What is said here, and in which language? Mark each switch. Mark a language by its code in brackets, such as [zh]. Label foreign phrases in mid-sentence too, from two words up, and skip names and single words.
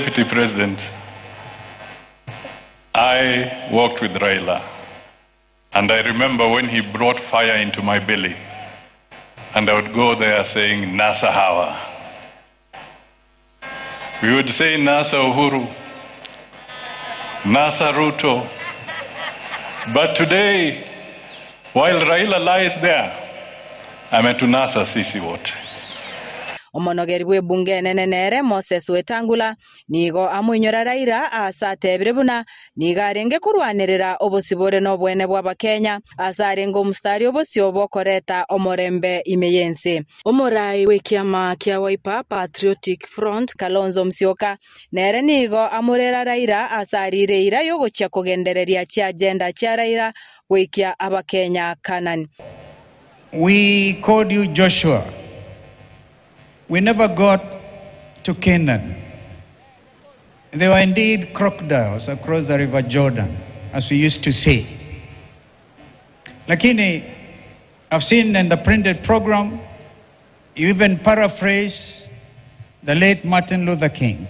[en] Deputy President, I worked with Raila, and I remember when he brought fire into my belly, and I would go there saying, NASA Hawa. We would say, NASA Uhuru, NASA Ruto. But today, while Raila lies there, I'm at NASA [sw] Sisi wote. [guz] Omonogeri bwe bunge nenenere Moses Wetangula nigo amwinyora Raila asatebire buna nigarenge kurwanirira obosibore n'obwene bw'Abakenya asarenga omustari obosio bokoreta omorembe imeyense. Omorai w'ekiama kia Wiper Patriotic Front Kalonzo Musyoka nere nigo amurera Raila asarire ira yogochia kugendereria chia agenda chia Raila gwikia Abakenya Kanani. [en] We called you Joshua. We never got to Canaan. There were indeed crocodiles across the river Jordan, as we used to say. Lakini, I've seen in the printed program, you even paraphrase the late Martin Luther King.